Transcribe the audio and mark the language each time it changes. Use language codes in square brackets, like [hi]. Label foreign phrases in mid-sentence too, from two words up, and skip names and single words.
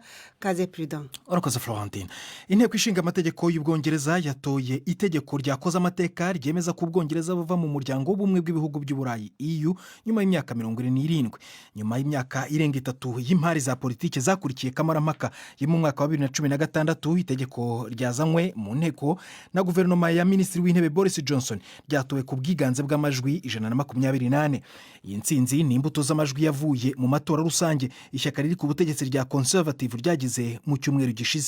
[rw] Kaze Prudence. Urakoze Florentine. Inteko ishinga amategeko y'Ubwongereza yatoye itegeko ryakoze amateka ryemeza ko Ubwongereza buva mu muryango w'ubumwe bw'ibihugu by'Uburayi EU nyuma y'imyaka 27. Nyuma y'imyaka irenga 3 y'impari za politike zakurikiye kamarampaka yo mu mwaka wa 2016, itegeko ryazanywe mu nteko na guverinoma ya Minisitiri w'Intebe Boris Johnson ryatowe ku bwiganze bw'amajwi 128. Iyi ntsinzi ni imbuto z'amajwi yavuye mu matora rusange ishyaka riri ku butegetsi rya Conservative ryagize mu cyumweru gishize.